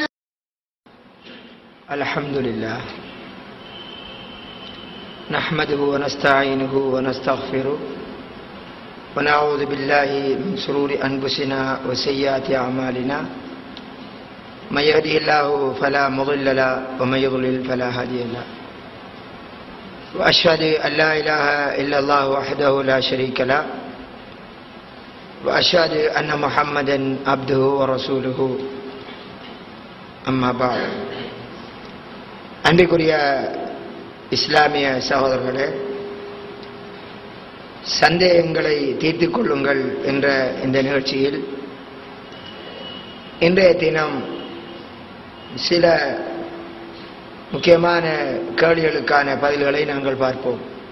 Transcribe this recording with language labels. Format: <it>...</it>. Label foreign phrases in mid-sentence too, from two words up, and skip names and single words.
<ar>الحمد لله نحمده ونستعينه ونستغفره ونعوذ بالله من شرور أنفسنا وسيئات أعمالنا من يهده الله فلا مضل له ومن يضلل فلا هادي له وأشهد أن لا إله إلا الله وحده لا شريك له وأشهد أن محمدا عبده ورسوله أما بعد</ar> <ta>அன்பிற்குரிய இஸ்லாமிய சகோதரர்களே, சந்தேகங்களை தீர்த்துக் கொள்ளுங்கள் என்ற இந்த நிகழ்ச்சியில் இன்றைய தினம் சில முக்கியமான கேள்விகளுக்கான பதில்களை நாங்கள் பார்ப்போம்.</ta>